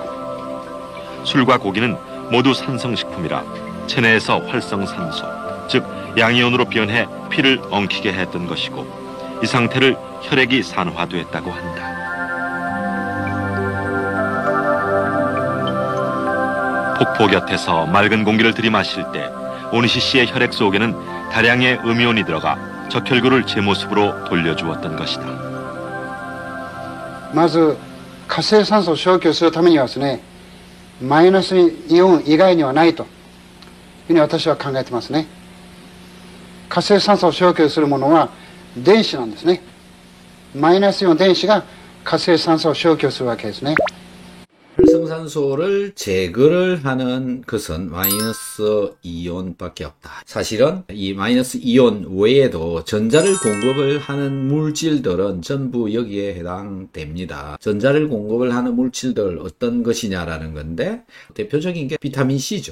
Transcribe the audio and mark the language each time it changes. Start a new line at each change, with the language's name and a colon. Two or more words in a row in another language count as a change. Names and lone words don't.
Korean: 술과 고기는 모두 산성식품이라 체내에서 활성산소, 즉 양이온으로 변해 피를 엉키게 했던 것이고 이 상태를 혈액이 산화됐다고 한다. 폭포 곁에서 맑은 공기를 들이마실 때 오니시 씨의 혈액 속에는 다량의 음이온이 들어가 적혈구를 제 모습으로 돌려주었던 것이다.
Japanese: まず活性酸素を消去するためにはですね、マイナスイオン以外にはないというふうに私は考えてますね。活性酸素を消去するものは電子なんですね。マイナスイオン電子が活性酸素を消去するわけですね。
Korean: 활성산소를 제거를 하는 것은 마이너스 이온밖에 없다. 사실은 이 마이너스 이온 외에도 전자를 공급을 하는 물질들은 전부 여기에 해당됩니다. 전자를 공급을 하는 물질들 어떤 것이냐라는 건데 대표적인 게 비타민 C죠.